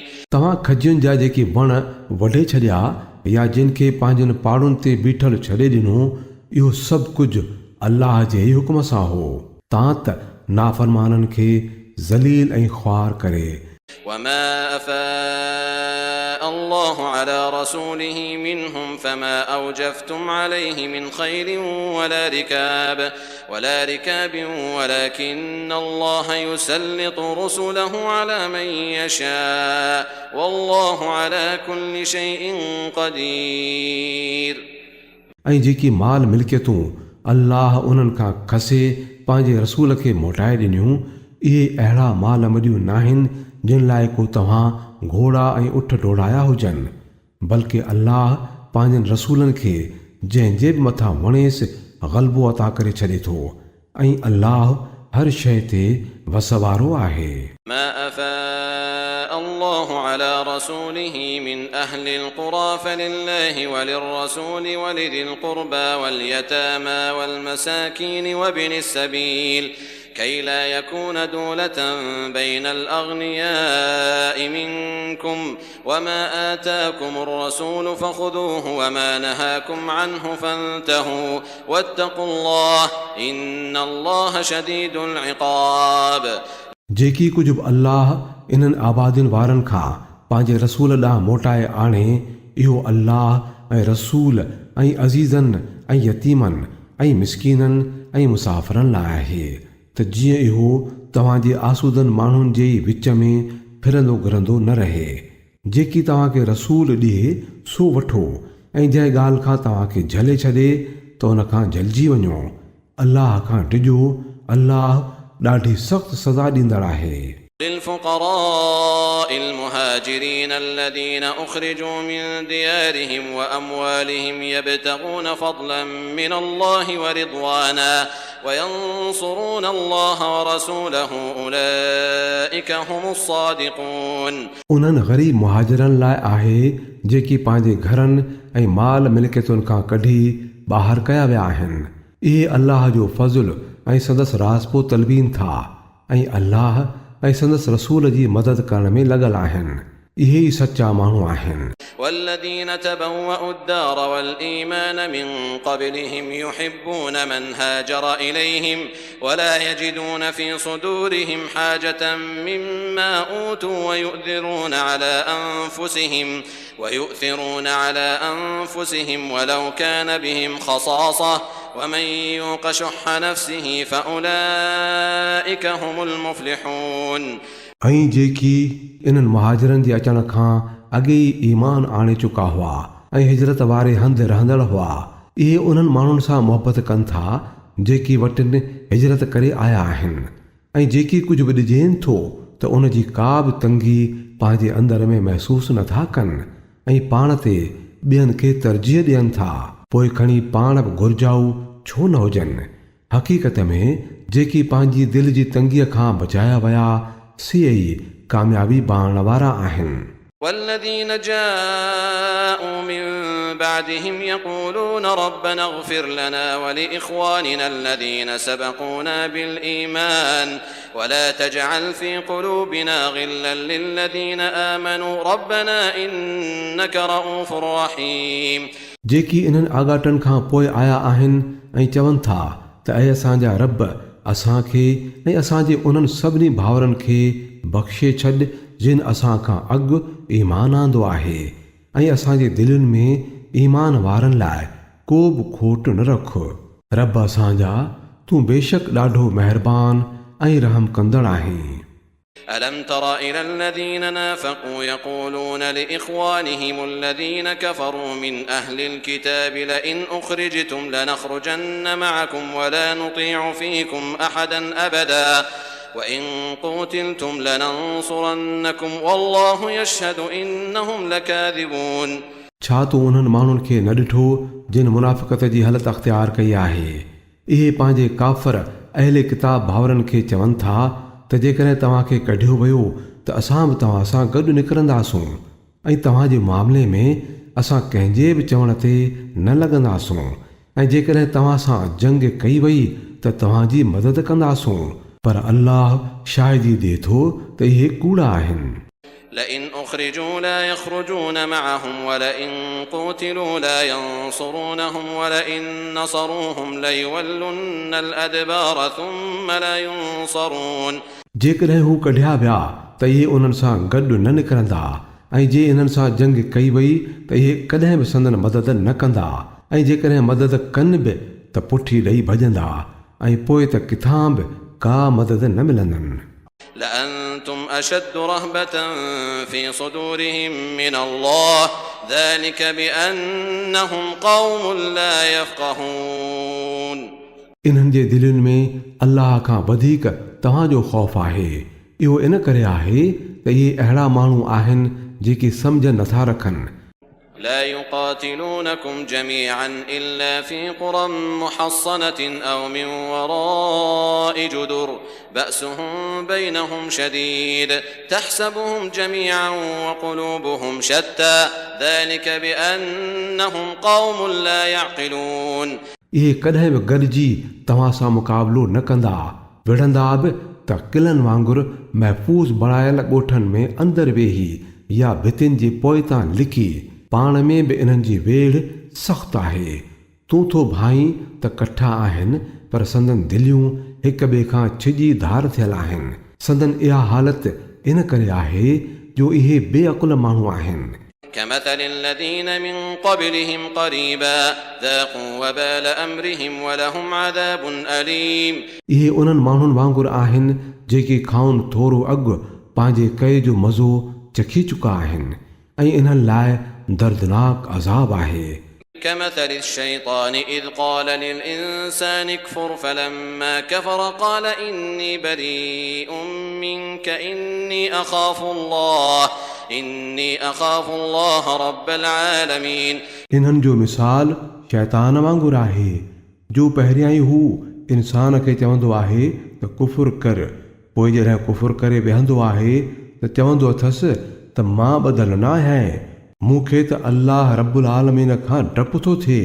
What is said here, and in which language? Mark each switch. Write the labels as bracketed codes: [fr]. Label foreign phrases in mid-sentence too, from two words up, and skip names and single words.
[sd] तव्हां खजियुनि जा जेके वण वढे छॾिया या जिन खे पंहिंजनि पाड़ुनि ते बीठल छॾे ॾिनो, इहो सभु कुझु अल्लाह जे ई हुक्म सां हो तां त नाफ़रमाननि खे ज़लील ऐं ख़्वार करे। [ar] وما أفاء الله على رسوله منهم فما أوجفتم عليه من خيل ولا ركاب ولكن الله يسلط رسله على من يشاء والله على كل شيء قدير। [sd] ऐं जेकी माल मिल्कियतूं अल्लाह उन्हनि खां खसे पंहिंजे रसूल खे मोटाए ॾिनियूं, इहे अहिड़ा माल मॾियूं नाहिनि जिन लाइ को तव्हां घोड़ा ऐं उठ डोड़ाया हुजनि, बल्कि अल्लाह पंहिंजनि रसूलनि खे जंहिंजे बि मथां वणेसि ग़लबो अता करे छॾे थो ऐं अल्लाह हर शइ ते वस वारो आहे। [ar] ما أفاء الله على رسوله من أهل القرى فلله وللرسول ولذي القربى واليتامى والمساكين وابن السبيل كي لا يكون دولة بين الأغنياء منكم وما آتاكم الرسول فخذوه وما نهاكم عنه فانتهوا واتقوا الله إن الله شديد العقاب। [sd] जेकी कुझु बि अल्लाह इन्हनि आबादियुनि वारनि खां पंहिंजे रसूल ॾांहुं मोटाए आणे, इहो अल्लाह ऐं रसूल ऐं अज़ीज़नि ऐं यतीमनि ऐं मिसकीननि ऐं मुसाफ़िरनि लाइ आहे त जीअं इहो तव्हांजे आसूदनि माण्हुनि जे ई विच में फिरंदो घिरंदो न रहे। जेकी तव्हांखे रसूल ॾिए सो वठो ऐं जंहिं ॻाल्हि खां तव्हांखे झले छॾे त उन खां झलिजी वञो। अल्लाह खां डिॼो, अल्लाह ॾाढी सख़्तु सज़ा ॾींदड़ आहे। [ar] للفقراء المهاجرين الذين أخرجوا من ديارهم وأموالهم يبتغون فضلا من الله ورضوانا وينصرون الله ورسوله أولئك هم الصادقون। [sd] उन्हनि ग़रीब मुहाजिरनि लाइ आहे जेकी पंहिंजे घरनि ऐं माल मिल्कियतुनि खां कढी ॿाहिरि कया विया आहिनि। इहे अल्लाह जो फज़ुल ऐं संदसि राज़पो तलबीन था ऐं अल्लाह ऐं संदसि रसूल जी मदद करण में लॻल आहिनि। इहे ई सच्चा माण्हू आहिनि. [ar] والذين تبوأوا الدار والإيمان من قبلهم يحبون من هاجر إليهم ولا يجدون في صدورهم حاجة مما أوتوا ويؤثرون على أنفسهم ولو كان بهم خصاصة ومن يوق شح نفسه فأولئك هم المفلحون. [sd] ऐं जेकी इन्हनि महाजरनि जे अचण खां अॻे ई ईमान आणे चुका हुआ ऐं हिजरत वारे हंधि रहंदड़ हुआ, इहे उन्हनि माण्हुनि सां मुहबत कनि था जेकी वटि हिजरत करे आया आहिनि. ऐं जेकी कुझु बि ॾिजेनि थो त उन जी का बि तंगी पंहिंजे अंदर में महसूसु नथा कनि ऐं पाण ते ॿियनि खे तरजीह ॾियनि था, पोइ खणी पाण बि घुर्जाऊ छो न हुजनि. हक़ीक़त में जेकी पंहिंजी दिलि जी तंगीअ खां बचाया विया से ई कामयाबी पाइण वारा आहिनि. [ar] والذين جاءوا من بعدهم يقولون ربنا اغفر لنا ولإخواننا الذين سبقونا بالإيمان ولا تجعل في قلوبنا غلا للذين آمنوا ربنا إنك رؤوف رحيم. [sd] जेकी इन्हनि आगाटनि खां पोइ आया आहिनि ऐं चवनि था त ऐं असांजा रब असांखे ऐं असांजे उन्हनि सभिनी भाउरनि खे बख़्शे छॾ जिन असां खां अॻु ईमान आंदो आहे ऐं असांजे दिलनि में ईमान वारनि लाइ को बि खोट न रख. रब असांजा तूं बेशक ॾाढो महिरबान ऐं रहम कंदड़ आहीं. [ar] ألم تر إلى الذين نافقوا يقولون لإخوانهم الذين كفروا من أهل الكتاب لئن أخرجتم لنخرجن معكم ولا نطيع فيكم أحدا أبدا وإن قتلتم لننصرنكم والله يشهد إنهم لكاذبون. [sd] छा तूं उन्हनि माण्हुनि खे न ॾिठो जिन मुनाफ़िक़त जी हालत अख़्तियार कई आहे? इहे पंहिंजे काफ़र अहले किताब भाउरनि खे चवनि था त जेकॾहिं तव्हांखे कढियो वियो त असां बि तव्हां सां गॾु निकिरंदासूं ऐं तव्हांजे मामले में असां कंहिंजे बि चवण ते न लॻंदासूं ऐं जेकॾहिं तव्हां सां जंग कई वई त तव्हांजी मदद कंदासूं. पर अल्लाह शाहिदी ॾिए थो त इहे कूड़ा आहिनि. [ar] لئن أخرجوا لا يخرجون معهم ولئن قتلوا لا ينصرونهم ولئن نصروهم ليولن الأدبار ثم لا ينصرون. [sd] जेकॾहिं हू कढिया विया त इहे उन्हनि सां गॾु न निकिरंदा ऐं जे इन्हनि सां जंग कई वई त इहे कॾहिं बि संदन मदद न कंदा ऐं जेकॾहिं मदद कनि बि त पुठी ॾेई भॼंदा ऐं पोइ त किथां बि का मदद न मिलंदनि. [ar] لأنتم أشد رهبة في صدورهم من الله ذلك بأنهم قوم لا يفقهون. [sd] इन्हनि जे दिलनि में अल्लाह खां वधीक तव्हांजो ख़ौफ़ आहे. इहो इन करे आहे त इहे अहिड़ा माण्हू आहिनि जेके सम्झ नथा रखनि. [ar] لا يقاتلونكم جميعا إلا في قرى محصنة أو من وراء جدر بأسهم بينهم شديد تحسبهم جميعا وقلوبهم شتى ذلك بأنهم قوم لا يعقلون. [sd] इहे कॾहिं बि गॾिजी तव्हां सां मुक़ाबिलो न कंदा, विढ़ंदा बि त क़िलनि वांगुरु महफ़ूज़ बणायल ॻोठनि में अंदरि वेही या भितियुनि जे पोइतां लिकी. पाण में बि इन्हनि जी वेढ़ सख़्तु आहे. तूं थो भाई त कठा आहिनि पर संदन दिलियूं हिक ॿिए खां छिजी धार थियल आहिनि. संदन इहा हालत इन करे आहे जो इहे बेअक़ुल माण्हू आहिनि. [ar] كمثل الذين من قبلهم قريبا ذاقوا وبال أمرهم ولهم عذاب أليم. [sd] इहे उन्हनि माण्हुनि वांगुरु आहिनि जेके खाउनि थोरो अॻु पंहिंजे कए जो मज़ो चखी चुका आहिनि ऐं इन्हनि लाइ दर्दनाक अज़ाब आहे. [ar] كمثل الشيطان إذ قال للإنسان اكفر فلما كفر قال إني بريء منك إني أخاف الله رب العالمين. [sd] इन्हनि जो मिसाल शैतान वांगुरु आहे जो पहिरियां ई हू इंसान खे चवंदो आहे त कुफुर कर, पोइ जॾहिं कुफुर करे वेहंदो आहे त चवंदो अथसि त मां ॿधल न आहियां, मूंखे त अल्लाह [ar] رب العالمين [sd] खां डपु थो थिए.